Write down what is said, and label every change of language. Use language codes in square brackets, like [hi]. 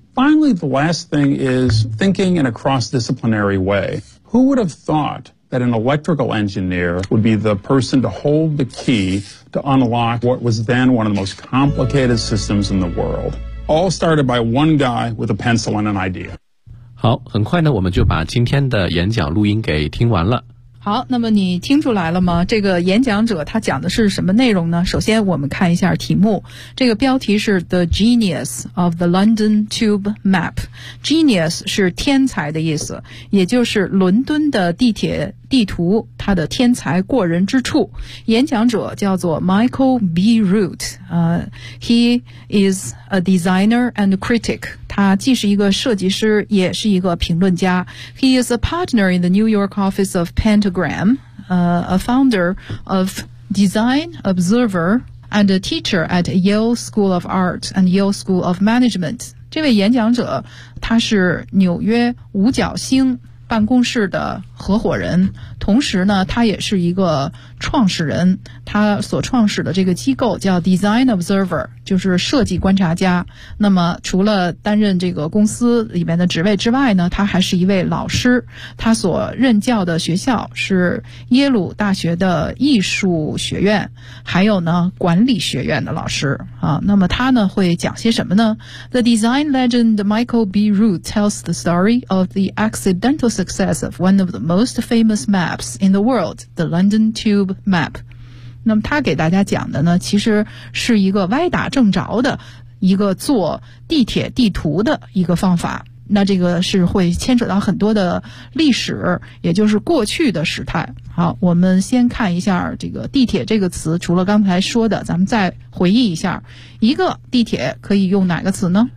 [en] Finally, the last thing is thinking in a cross-disciplinary way. Who would have thought that an electrical engineer would be the person to hold the key to unlock what was then one of the most complicated systems in the world? All started by one guy with a pencil and an idea. [zh] 好，很快呢，我们就把今天的演讲录音给听完了。好，那么你听出来了吗？这个演讲者他讲的是什么内容呢？首先我们看一下题目，这个标题是 [en] The Genius of the London Tube Map。 [zh] Genius 是天才的意思，也就是伦敦的地铁地图它的天才过人之处。演讲者叫做 [en] Michael B. Root、He is a designer and critic。 [zh] 他既是一个设计师，也是一个评论家。 [en] He is a partner in the New York office of Pentagram,、a founder of Design Observer, and a teacher at Yale School of Art and Yale School of Management. [zh] 这位演讲者，他是纽约五角星办公室的合伙人，同时呢，他也是一个创始人。他所创始的这个机构叫 Design Observer， 就是设计观察家。那么除了担任这个公司里面的职位之外呢，他还是一位老师。他所任教的学校是耶鲁大学的艺术学院，还有呢管理学院的老师啊。那么他呢会讲些什么呢？ [en] The design legend Michael B. Root tells the story of the accidental success of one of the most famous maps in the world, the London Tube Map. [zh] 那么他给大家讲的呢，其实是一个歪打正着的一个做地铁地图的一个方法。那这个是会牵扯到很多的历史，也就是过去的时态。好，我们先看一下这个地铁这个词，除了刚才说的，咱们再回忆一下，一个地铁可以用哪个词呢？